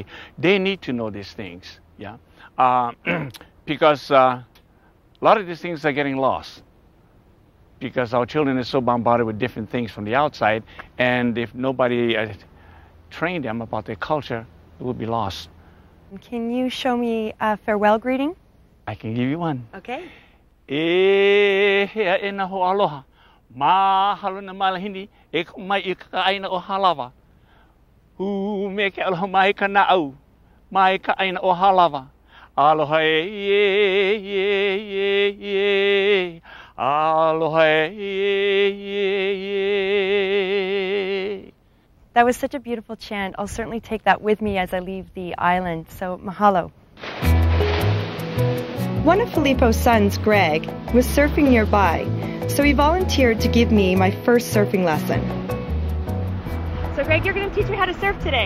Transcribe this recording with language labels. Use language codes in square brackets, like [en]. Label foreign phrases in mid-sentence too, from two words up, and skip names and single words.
[en] They need to know these things, yeah? Because a lot of these things are getting lost. Because our children are so bombarded with different things from the outside, and if nobody trained them about their culture, it would be lost. Can you show me a farewell greeting? I can give you one. Okay. [haw] E hea e na ho aloha. Mahalo na malahini e mai I ka aina o halawa. Hu me ke aloha mai ka na au. Mai ka aina o halawa. Aloha e. Aloha e. [en] That was such a beautiful chant. I'll certainly take that with me as I leave the island. So mahalo. One of Felipo's sons, Greg, was surfing nearby, so he volunteered to give me my first surfing lesson. So Greg, you're going to teach me how to surf today.